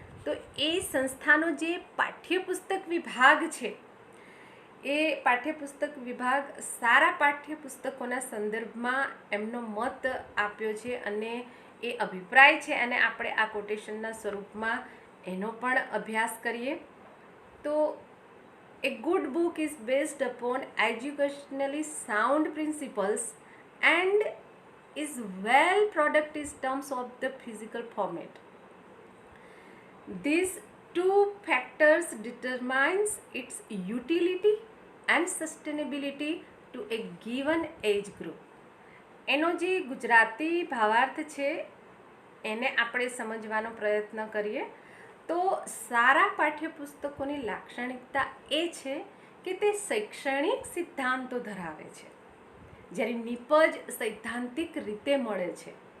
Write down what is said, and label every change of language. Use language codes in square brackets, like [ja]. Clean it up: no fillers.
[gu] તો એ સંસ્થાનો જે પાઠ્યપુસ્તક વિભાગ છે એ પાઠ્યપુસ્તક વિભાગ સારા પાઠ્યપુસ્તકોના સંદર્ભમાં એમનો મત આપ્યો છે અને એ અભિપ્રાય છે અને આપણે આ કોટેશનના સ્વરૂપમાં એનો પણ અભ્યાસ કરીએ. તો [en] A good book is based upon educationally sound principles and is well product in terms of the physical format. These two factors determines its utility and sustainability to a given age group. [gu] એનો જે ગુજરાતી ભાવાર્થ છે એને આપણે સમજવાનો પ્રયત્ન કરીએ તો સારા પાઠ્યપુસ્તકોની લાક્ષણિકતા એ છે કે તે શૈક્ષણિક સિદ્ધાંતો ધરાવે છે, જ્યારે નિપજ સૈદ્ધાંતિક રીતે મળે છે.